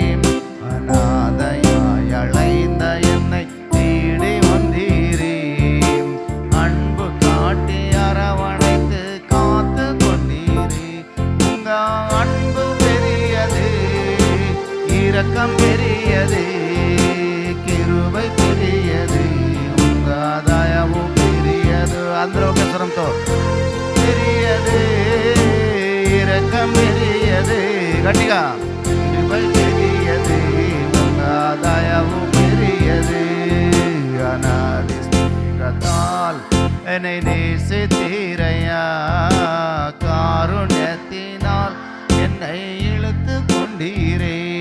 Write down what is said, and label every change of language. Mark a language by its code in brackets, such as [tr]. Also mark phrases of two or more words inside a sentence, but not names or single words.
[ta] அநாதையாய் அலைந்த என்னை தேடி வந்தீரே, அன்பு காட்டி அரவணைத்து காத்து கொண்டீரே. உங்க அன்பு பெரியது, இரக்கம் பெரியது, கிருபை பெரியது, உங்க దయవు பெரியது. [te] అందరూ ఒక స్వరంతో [ta] பெரியது, இரக்கம் பெரியது, గట్టిగా கிருபை பெரியது, உங்க దయவு பெரியது. அநாதி ஸ்நேகத்தால் என்னை நேசித்தீரையா, காருண்யத்தினால் என்னை இழுத்து கொண்டீரே.